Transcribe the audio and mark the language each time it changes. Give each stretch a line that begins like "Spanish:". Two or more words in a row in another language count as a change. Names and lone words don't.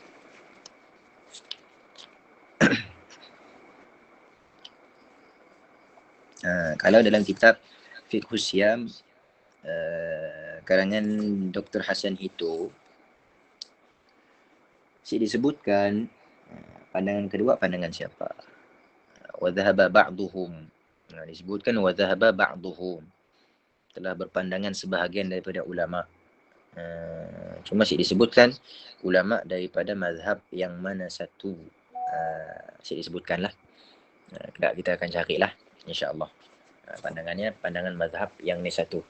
Malay: Kalau dalam kitab Fiqhus Siyam karangan Dr. Hasan itu disebutkan pandangan kedua pandangan siapa?
Arabic: وذهب بعضهم.
Malay: Disebutkan
Arabic: وذهب بعضهم.
Malay: Telah berpandangan sebahagian daripada ulama. Cuma disebutkan ulama daripada mazhab yang mana satu. Disebutkanlah. Kita akan carilah insya-Allah. Pandangannya pandangan mazhab yang ni satu.